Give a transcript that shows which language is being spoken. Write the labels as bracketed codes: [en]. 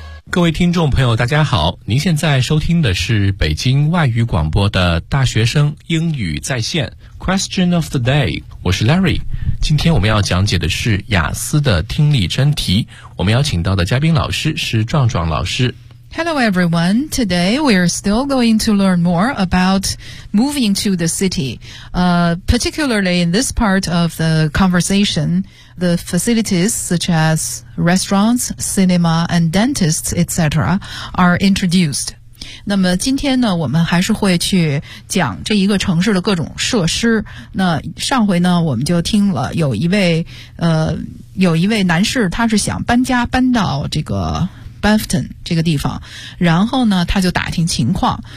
[zh] 各位听众朋友大家好，您现在收听的是北京外语广播的大学生英语在线 Question of the day， 我是 Larry。今天我们要讲解的是雅思的听力真题，我们邀请到的嘉宾老师是壮壮老师。 [en] Hello everyone, today we are still going to learn more about moving to the city, particularly in this part of the conversation, the facilities such asrestaurants, cinema, and dentists, etc. are introduced. [zh] 那么今天呢，我们还是会去讲这一个城市的各种设施。那上回呢，我们就听了有一位男士，他是想搬到这个 Bampton 这个地方，然后呢，他就打听情况。